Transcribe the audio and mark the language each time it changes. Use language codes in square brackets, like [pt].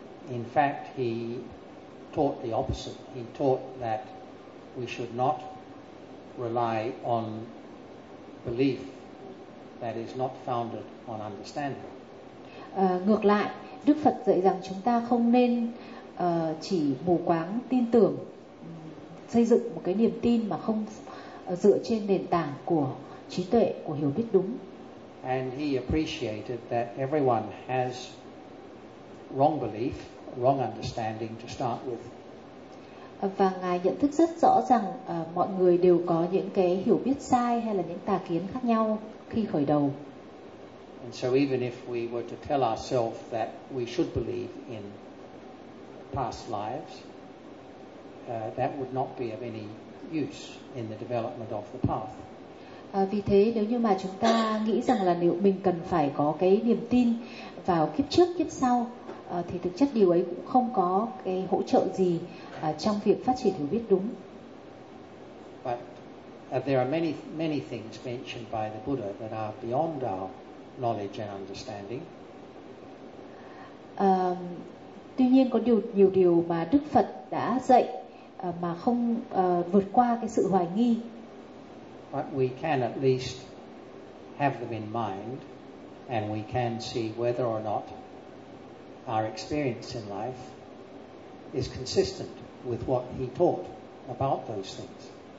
[en] In fact, he taught the opposite. He taught that we should not rely on belief that is not founded on understanding. [vi] Ngược lại, Đức Phật dạy rằng chúng ta không nên chỉ mù quáng tin tưởng, xây dựng một cái niềm tin mà không dựa trên nền tảng của trí tuệ, của hiểu biết đúng. [en] And he appreciated that everyone has wrong belief, wrong understanding to start with. [vi] Và ngài nhận thức rất rõ rằng mọi người đều có những cái hiểu biết sai hay là những tà kiến khác nhau khi khởi đầu. [en] And so even if we were to tell ourselves that we should believe in past lives, that would not be of any use in the development of the path. [vi] Vì thế nếu như mà chúng ta nghĩ rằng là nếu mình cần phải có cái niềm tin vào kiếp trước kiếp sau thì thực chất điều ấy cũng không có cái hỗ trợ gì trong việc phát triển hiểu biết đúng. [en] But there are many many things mentioned by the Buddha that are beyond our knowledge and understanding. [vi] Tuy nhiên có nhiều điều mà Đức Phật đã dạy mà không vượt qua cái sự hoài nghi. [en] But we can at least have them in mind and we can see whether or not our experience in life is consistent with what he taught about those things.